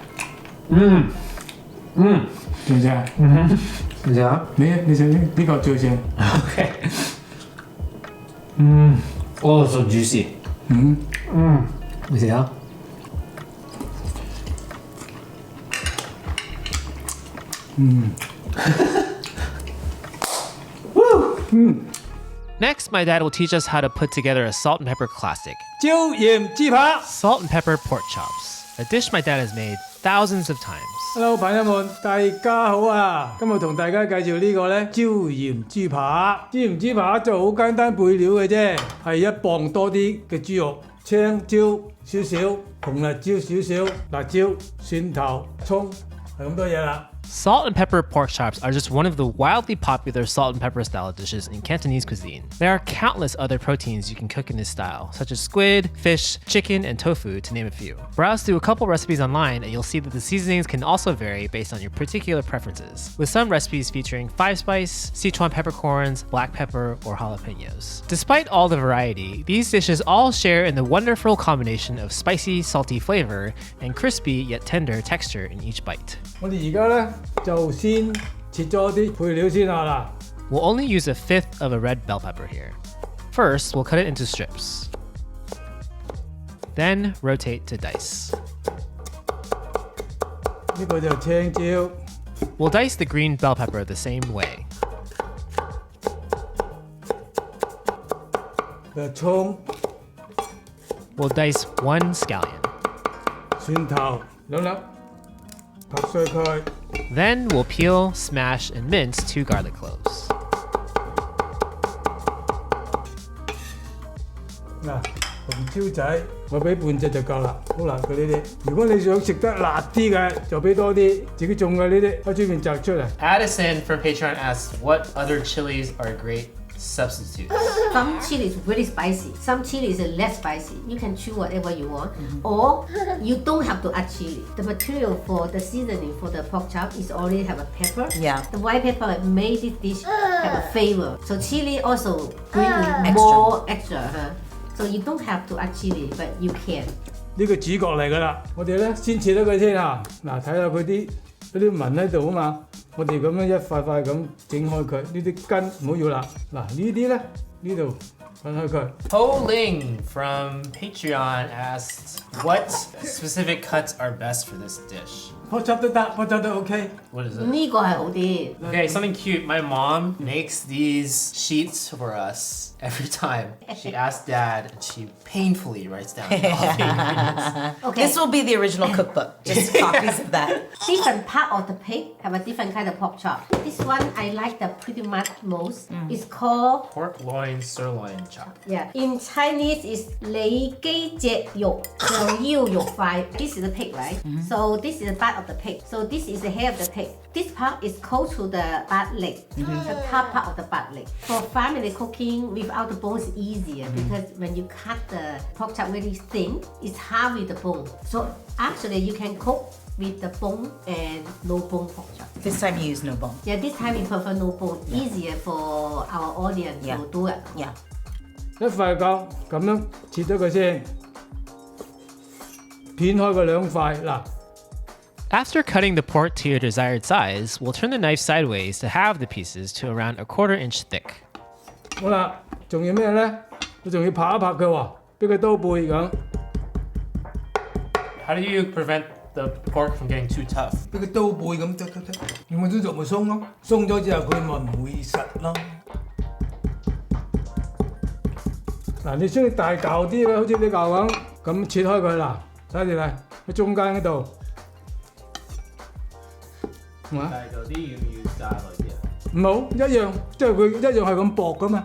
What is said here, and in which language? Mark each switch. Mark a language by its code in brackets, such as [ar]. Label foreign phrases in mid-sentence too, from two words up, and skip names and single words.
[yue] 正唔正？正唔正？你食呢個最正。 [en] OK。Oh, so juicy. [yue] 你試下。 [en] Next, my dad will teach us how to put together a salt and pepper classic. [yue] 椒鹽豬扒 [en] Salt and pepper pork chops, a dish my dad has made thousands of times. [yue] Hello，朋友們，大家好啊！今日同大家介紹呢個呢椒鹽豬扒。椒鹽豬扒就好簡單配料嘅啫，係1磅多啲嘅豬肉，青椒少少，紅辣椒少少，辣椒、蒜頭、葱，係咁多嘢啦。 [en] Salt and pepper pork chops are just one of the wildly popular salt and pepper style dishes in Cantonese cuisine. There are countless other proteins you can cook in this style, such as squid, fish, chicken, and tofu, to name a few. Browse through a couple recipes online and you'll see that the seasonings can also vary based on your particular preferences, with some recipes featuring 5-spice, Sichuan peppercorns, black pepper, or jalapenos. Despite all the variety, these dishes all share in the wonderful combination of spicy, salty flavor and crispy yet tender texture in each bite. [yue] 我哋而家呢就先切咗啲配料先啊嗱。 [en] We'll only use 1/5 of a red bell pepper here. First, we'll cut it into strips. Then rotate to dice. [yue] 呢個就青椒。 [en] We'll dice the green bell pepper the same way. [yue] 個葱。 [en] We'll dice 1 scallion. [yue] 蒜頭2粒。拍碎佢。 [en] Then we'll peel, smash, and mince 2 garlic cloves. [yue] 嗱，紅椒仔，我俾半隻就夠啦，好辣嘅呢啲。如果你想食得辣啲嘅，就俾多啲。自己種嘅呢啲，喺出面摘出嚟。 [en] Addison from Patreon asks, what other chilies are great substitutes? Some chili is really spicy. Some chili is less spicy. You can choose whatever you want. Or you don't have to add chili. The material for the seasoning for the pork chop is already have a pepper. Yeah. The white pepper made this dish have a flavor. So chili also bring more extra. So you don't have to add chili, but you can. [yue] 呢個主角嚟㗎啦，我哋咧先切咗佢先啊！嗱，睇下佢啲紋喺度啊嘛。我哋咁樣一塊塊咁整開佢，呢啲根唔好要啦。嗱，呢啲咧呢度分開佢。 [en] Ho Ling from Patreon asked, what specific cuts are best for this dish? pork chop [yue] 都得， [en] pork chop [yue] 都 OK。 [en] What is it? [yue] 呢個係好啲。 [en] Okay, something cute. My mom makes these sheets for us every time. She asks Dad, and she painfully writes down all the ingredients. Okay. This will be the original cookbook. Just copies of that. Different part of the pig have a different kind of pork chop. This one I like the pretty much most. It's called Pork loin sirloin chop. yeah. In Chinese is 里脊脊肉上腰肉塊. This is the pig, right? So this is the part of the pig. So this is the hair of the pig. This part is close to the butt leg, the top part of the butt leg. For family cooking without the bone is easier because when you cut the pork chop very thin, it's hard with the bone. So actually you can cook with the bone and no bone pork chop. This time you use no bone. Yeah, this time we prefer no bone. Easier for our audience Yeah. to do it. Yeah. [yue] 一塊夠咁樣切咗佢先，片開佢2塊嗱。 [en] After cutting the pork to your desired size, we'll turn the knife sideways to halve the pieces to around a 1/4 inch thick. [yue] 好啦，仲要咩咧？你仲要拍一拍佢喎，俾佢刀背咁， [en] How do you prevent the pork from getting too tough? [yue] 俾佢刀背咁得，咁咪啲肉咪鬆咯，鬆咗之後佢咪唔會實咯。嗱，你中意大嚿啲嘅，好似呢嚿咁切開佢嗱，睇住嚟喺中間嗰度。唔好，一樣，即係佢一樣係咁薄噶嘛。